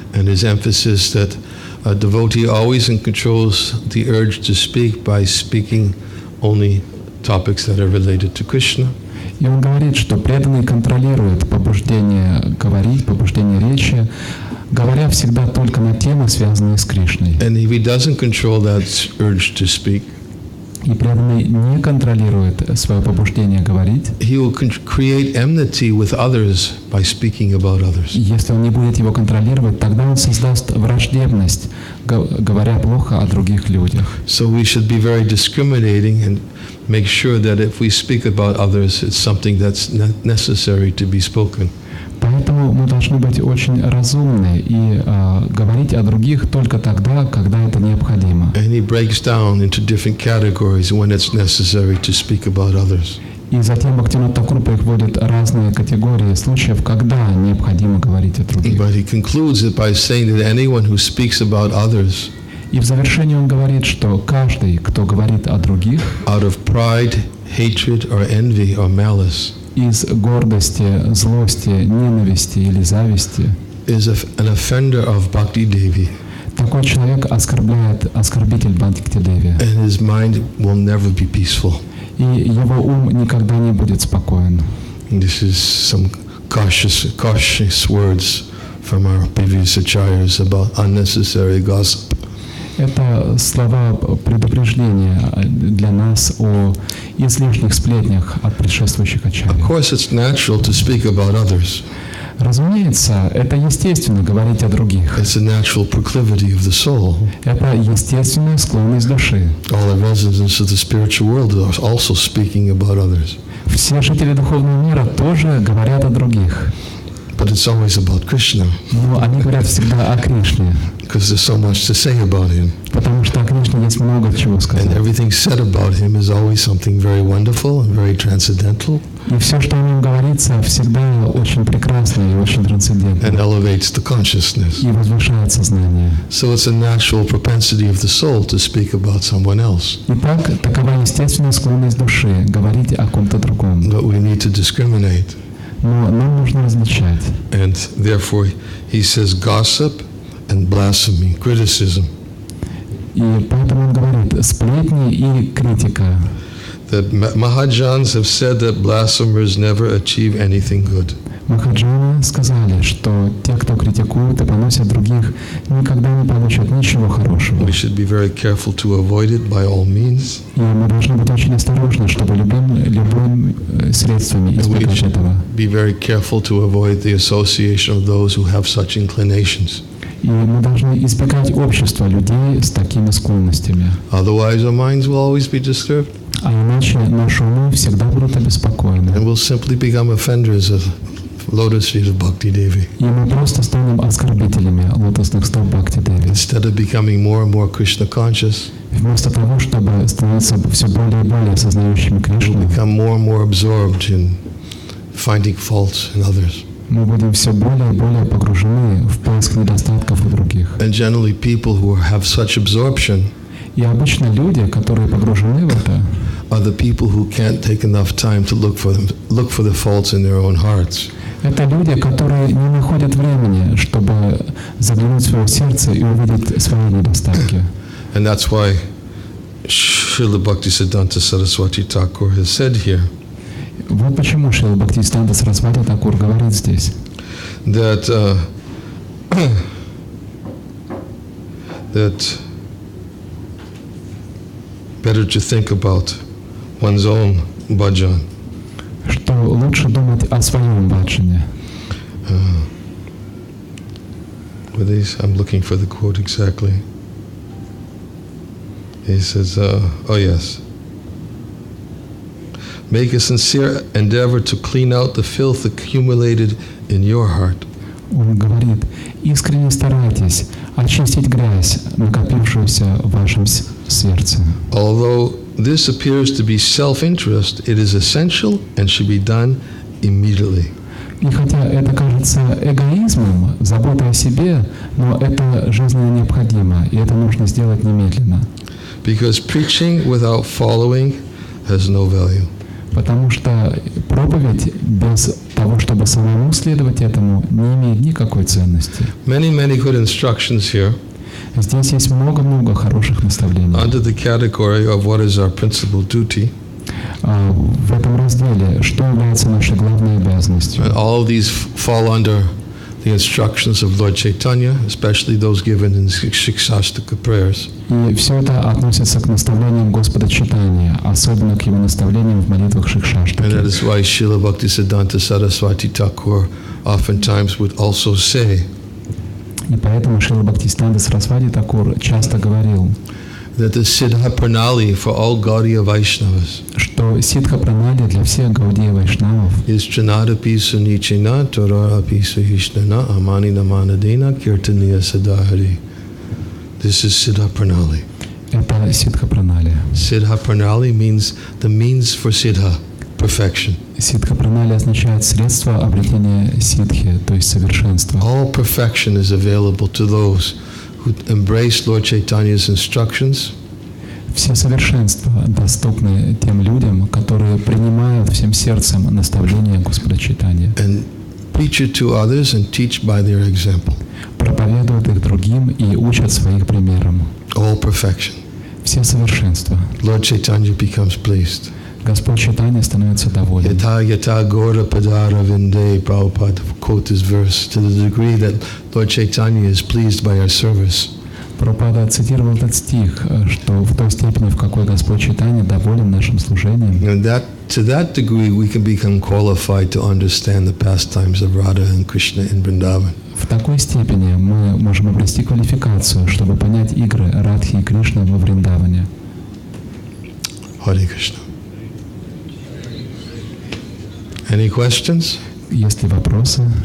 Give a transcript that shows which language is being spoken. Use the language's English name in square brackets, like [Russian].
[English] his emphasis that a devotee always controls the urge to speak by speaking only topics that are related to Krishna. [Russian] И он говорит, что преданный контролирует побуждение говорить, побуждение речи, говоря всегда только на темы, связанные с Кришной. [English] And if he doesn't control that urge to speak, [Russian] И преданный не контролирует свое побуждение говорить. [English] He will create enmity with others by speaking about others. [Russian] Если он не будет его контролировать, тогда он создаст враждебность, говоря плохо о других людях. [English] So we should be very discriminating and make sure that if we speak about others, it's something that's necessary to be spoken. [Russian] Поэтому мы должны быть очень разумны и говорить о других только тогда, когда это необходимо. [English] And he breaks down into different categories when it's necessary to speak about others. [Russian] И затем Бхактивинода Тхакур приводит разные категории случаев, когда необходимо говорить о других. [English] But he concludes it by saying that anyone who speaks about others, [Russian] И в завершении он говорит, что каждый, кто говорит о других, [English] out of pride, hatred, or envy, or malice, [Russian] из гордости, злости, ненависти или зависти, [English] is an offender of Bhakti Devi. [Russian] такой человек оскорбитель Бхакти Деви. [English] And his mind will never be peaceful. [Russian] И его ум никогда не будет спокоен. [English] And this is some cautious words from our previous acharyas about unnecessary gossip. [Russian] Это слова предупреждения для нас о излишних сплетнях от предшествующих ачарьев. [English] Of course, it's natural to speak about others. [Russian] Разумеется, это естественно говорить о других. [English] It's a natural proclivity of the soul. [Russian] Это естественная склонность души. [English] All the residents of the spiritual world are also speaking about others. [Russian] Все жители духовного мира тоже говорят о других. [English] But it's always about Krishna. [Russian] Но они говорят всегда о Кришне. [English] Because there's so much to say about him. [Russian] Потому что о Кришне есть много чего сказать. [English] And everything said about him is always something very wonderful and very transcendental. [Russian] И все, что о нем говорится, всегда очень прекрасно и очень трансцендентно. [English] And elevates the consciousness. [Russian] И возвышает сознание. [English] So it's a natural propensity of the soul to speak about someone else. [Russian] Итак, такова естественная склонность души говорить о ком-то другом. [English] But we need to discriminate. [Russian] Но нам нужно различать. [English] And therefore, he says gossip and blasphemy, criticism. [Russian] И поэтому он говорит сплетни и критика. [English] That Mahajans have said that blasphemers never achieve anything good. [Russian] Махараджаны сказали, что те, кто критикуют и поносят других, никогда не получат ничего хорошего. [English] We should be very careful to avoid it by all means. [Russian] И мы должны быть очень осторожны, чтобы любым средствами избегать этого. [English] Be very careful to avoid the association of those who have such inclinations. [Russian] И мы должны избегать общества людей с такими склонностями. [English] Otherwise, our minds will always be disturbed. [Russian] А иначе наши умы всегда будут обеспокоены. [English] And we'll simply become offenders of lotus feet of Bhakti Devi. [Russian] И мы просто станем оскорбителями лотосных стоп Бхакти Деви. [English] Instead of becoming more and more Krishna conscious, [Russian] Вместо того, чтобы становиться все более и более осознающими Кришну, [English] we'll become more and more absorbed in finding faults in others. [Russian] мы будем все более и более погружены в поиск недостатков у других. [English] And generally, people who have such absorption [Russian] И обычно люди, которые погружены в это, [English] are the people who can't take enough time to look for the faults in their own hearts. [Russian] это люди, которые не находят времени, чтобы заглянуть в свое сердце и увидеть свои недостатки. [English] And that's why Srila Bhaktisiddhanta Saraswati Thakur has said here [Russian] Вот почему Шрила Бхактисиддханта Сарасвати Тхакур говорит здесь, [English] that better to think about one's own bhajan. [Russian] что лучше думать о своем баджане. [English] With these, I'm looking for the quote exactly. He says, oh yes. Make a sincere endeavor to clean out the filth accumulated in your heart. [Russian] Он говорит, искренне старайтесь очистить грязь, накопившуюся в вашем сердце. [English] Although this appears to be self-interest, it is essential and should be done immediately. [Russian] И хотя это кажется эгоизмом, заботой о себе, но это жизненно необходимо, и это нужно сделать немедленно. [English] Because preaching without following has no value. [Russian] Потому что проповедь без того, чтобы самому следовать этому, не имеет никакой ценности. [English] Many good instructions here. [Russian] Здесь есть много-много хороших наставлений. [English] Under the category of what is our principal duty. [Russian] В этом разделе, что является нашей главной обязанностью. [English] And all of these fall under the instructions of Lord Chaitanya, especially those given in Shikshashtaka prayers. [Russian] И все это относится к наставлениям Господа Чайтаньи, особенно к его наставлениям в молитвах Шикшаштаки. [English] And that is why Srila Bhaktisiddhanta Saraswati Thakur oftentimes would also say, [Russian] и поэтому Шрила Бхактисиданта Сарасвати Такур часто говорил, [English] that the Siddha Pranali for all Gaudiya Vaishnavas [Russian] что сидха пранали для всех Гаудия Вайшнавов [English] is [Sanskrit] Trinadapi Sunichina Torarapi Suhishnana Amani Namanadena Kirtaniya Sadahari. [English] This is Siddha Pranali. [Russian] это сидха пранали. [English] Siddha Pranali means the means for Siddha, perfection. [Russian] Сидха пранали означает средство обретения сидхи, то есть совершенства. [English] All perfection is available to those who embrace Lord Chaitanya's instructions. [Russian] Все совершенства доступны тем людям, которые принимают всем сердцем наставления Господа Чайтаньи. [English] And preach it to others and teach by their example. [Russian] Проповедуют их другим и учат своих примером. [English] All perfection. [Russian] Все совершенства. [English] Lord Chaitanya becomes pleased. [Russian] Господь Чайтанья становится доволен. [Sanskrit] Yata yata gora padara vinde, [English] Prabhupada quote this verse, to the degree that Lord Chaitanya is pleased by our service. [Russian] Прабхупада цитировал этот стих, что в той степени, в какой Господь Чайтанья доволен нашим служением. [English] And to that degree we can become qualified to understand the pastimes of Radha and Krishna in Vrindavan. [Russian] В такой степени мы можем обрести квалификацию, чтобы понять игры Радхи и Кришны во Вриндаване. [English] Hare Krishna. Any questions? [Russian] Есть ли вопросы?